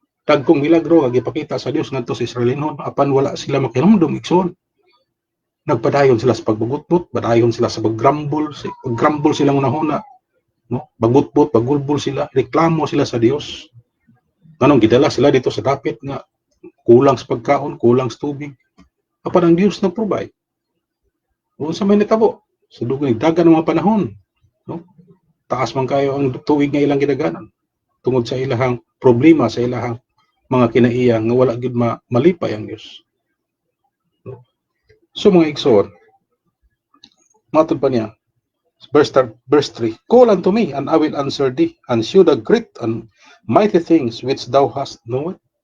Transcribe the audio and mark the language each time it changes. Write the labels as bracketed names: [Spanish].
[Cebuano] Dagkong milagro nga gipakita sa Dios ngadto sa Israelinon apan wala sila makiramdom igsoon. Nagpadayon sila sa pagbugutbot, padayon sila sa paggrumble sila unahuna, no? Bagutbot, pagulbol sila, reklamo sila sa Dios. Nganong gidala sila dito sa dapit nga kulang sa pagkaon, kulang sa tubig. Apan ang Dios nag-provide. Unsa may natabo? Sa dugay dagan ng mga panahon, no? Taas man kayo ang tuig nga ilang gidaganan tungod sa ilahang problema, sa ilahang mga kinaiya nga wala gid malipay ang Dios. [English] So [Cebuano] mga igsoon, matod pa niya, [English] verse 3, call unto me, and I will answer thee, and shew the great and mighty things which thou hast known.